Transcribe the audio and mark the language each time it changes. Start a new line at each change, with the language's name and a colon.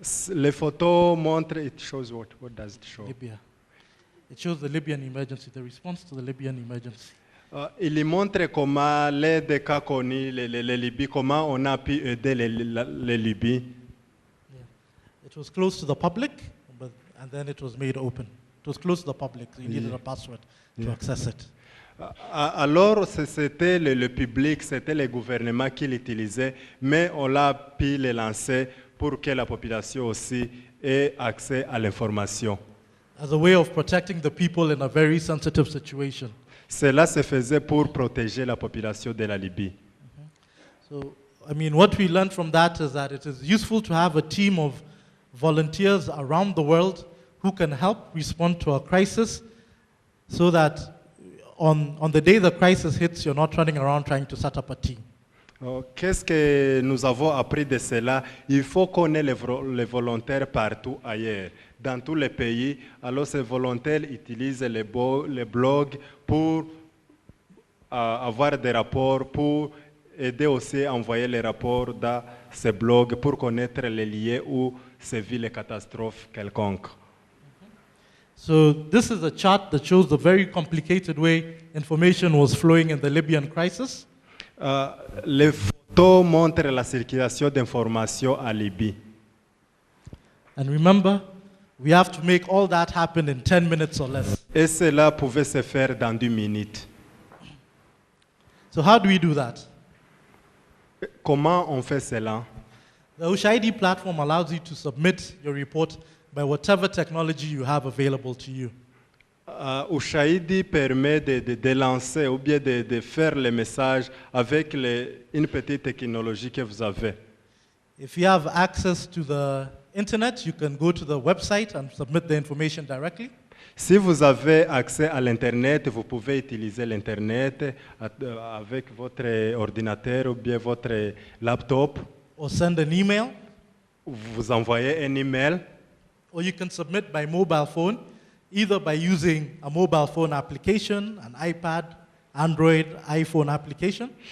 French: Les photos montrent,
English: it shows what does it show? Libya. It shows the Libyan emergency, the response to the Libyan emergency.
French: Il montre comment l'aide qu'a connue les Libyes, comment on a pu aider les Libyes.
English: Yeah. It was closed to the public, and then it was made open. It was closed to the public, so you needed a password to access it.
French: Alors, c'était le public, c'était le gouvernement qui l'utilisait, mais on l'a pu le lancer pour que la population aussi ait accès à l'information.
English: As a way of protecting the people in a very sensitive situation.
French: Cela se faisait pour protéger la population de la Libye.
English: So, I mean, what we learned from that is that it is useful to have a team of volunteers around the world who can help respond to a crisis so that on the day the crisis hits, you're not running around trying to set up a team.
French: Qu'est-ce que nous avons appris de cela? Il faut qu'on ait les volontaires partout ailleurs, dans tous les pays. Alors ces volontaires utilisent les blogs pour avoir des rapports, pour aider aussi à envoyer les rapports dans ces blogs pour connaître les lieux où sévit les catastrophes quelconques.
English: So this is a chart that shows the very complicated way information was flowing in the Libyan crisis.
French: Les photos montrent la circulation d'informations en Libye.
English: And remember, we have to make all that happen in 10 minutes or less.
French: Et cela pouvait se faire dans 10 minutes.
English: So how do we do that?
French: Comment on fait cela?
English: The Ushahidi platform allows you to submit your report by whatever technology you have available to you.
French: Ushahidi permet de lancer ou bien de faire les messages avec une petite technologie que vous avez.
English: If you have access to the internet, you can go to the website and submit the information directly.
French: Si vous avez accès à l'Internet, vous pouvez utiliser l'Internet avec votre ordinateur ou bien votre laptop.
English: Or send an email.
French: Vous envoyez un email.
English: Or you can submit by mobile phone, either by using a mobile phone application, an iPad, Android, iPhone application.